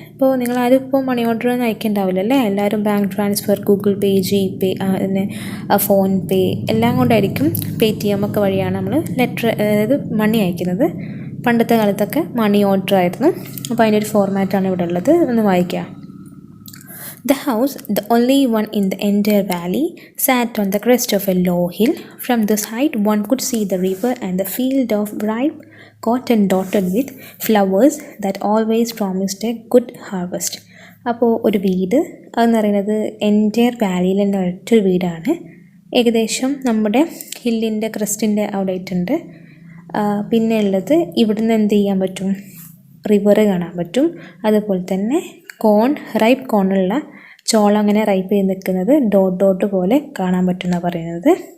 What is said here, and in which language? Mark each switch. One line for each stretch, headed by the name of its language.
Malayalam: ഇപ്പോൾ നിങ്ങളാരും ഇപ്പോൾ മണി ഓർഡർ ഒന്നും അയക്കേണ്ടാവില്ല അല്ലേ. എല്ലാവരും ബാങ്ക് ട്രാൻസ്ഫർ, ഗൂഗിൾ പേ, GPay, പിന്നെ ഫോൺ പേ എല്ലാം കൊണ്ടായിരിക്കും, PayTM ഒക്കെ വഴിയാണ് നമ്മൾ ലെറ്റർ, അതായത് മണി അയക്കുന്നത്. പണ്ടത്തെ കാലത്തൊക്കെ മണി ഓർഡർ ആയിരുന്നു. അപ്പോൾ അതിൻ്റെ ഒരു ഫോർമാറ്റാണ് ഇവിടെ ഉള്ളത്, ഒന്ന് വായിക്കാം.
English: The house, the only one in the entire valley, sat on the crest of a low hill. From this height one could see the river and the field of ripe cotton dotted with flowers that always promised a good harvest.
Malayalam: അപ്പോൾ ഒരു വീട് അതെന്ന് പറയുന്നത് entire വാലിയിൽ തന്നെ ഒറ്റൊരു വീടാണ്. ഏകദേശം നമ്മുടെ ഹില്ലിൻ്റെ ക്രസ്റ്റിൻ്റെ അവിടെ ആയിട്ടുണ്ട്. പിന്നെ ഉള്ളത് ഇവിടുന്ന് എന്ത് ചെയ്യാൻ പറ്റും, റിവർ കാണാൻ പറ്റും. അതുപോലെ തന്നെ റൈപ്പ് കോണുള്ള ചോളം അങ്ങനെ റൈപ്പ് ചെയ്ത് നിൽക്കുന്നത് ഡോട്ട് പോലെ കാണാൻ പറ്റുമെന്നാണ് പറയുന്നത്.